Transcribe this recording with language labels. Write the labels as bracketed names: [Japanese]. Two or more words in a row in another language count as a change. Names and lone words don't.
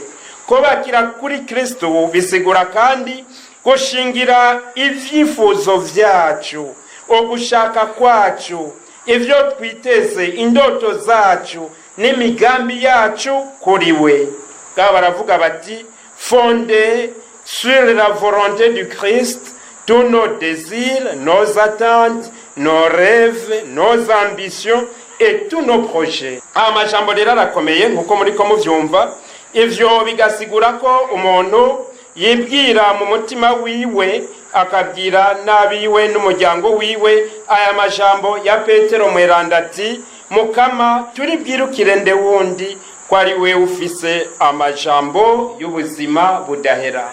[Rundi] Kubakira kuri Kristo bisigura kandi gushingira ivyifuzo vyacu, ugushaka kwacu, ivyo twiteze, indoto zacu n'imigambi yacu kuri we. Baravuga bati [French] fondé sur la volonté du Christ tous nos désirs, nos attentes, nos rêves, nos ambitions et tous nos projets. [Rundi] Amajambo rero arakomeye nkuko muri ko muvyumva. Ivyo bigasigura ko umuntu yibwira mu mutima wiwe akabwira nabiwe n'umuryango wiwe aya majambo ya Petero mweranda ati Mukama turibwirukire nde wundi kwari we ufise amajambo y'ubuzima budahera.